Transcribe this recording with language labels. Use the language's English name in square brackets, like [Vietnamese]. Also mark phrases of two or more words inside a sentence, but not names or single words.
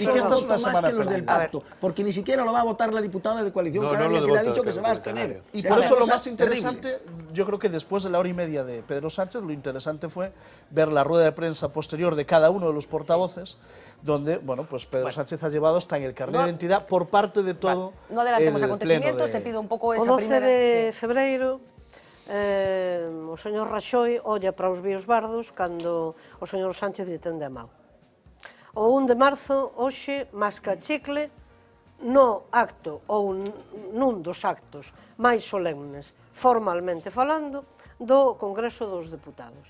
[Spanish] Porque ni siquiera lo va a votar la diputada de coalición que le ha dicho que que se va a abstener. Y por eso lo más interesante, yo creo que después de la hora y media de Pedro Sánchez, lo interesante fue ver la rueda de prensa posterior de cada uno de los portavoces, donde, bueno, pues Pedro Sánchez ha llevado hasta en el carnet de identidad por parte de todo. No adelantemos acontecimientos, [Galician] te pido un pouco esa O primeira... 12 de febreiro, o señor Raxoi olla para os víos bardos cando o señor Sánchez lle tende a mão. O 1 de marzo, hoxe, masca chicle, no acto ou nun dos actos máis solemnes, formalmente falando, do Congreso dos Deputados.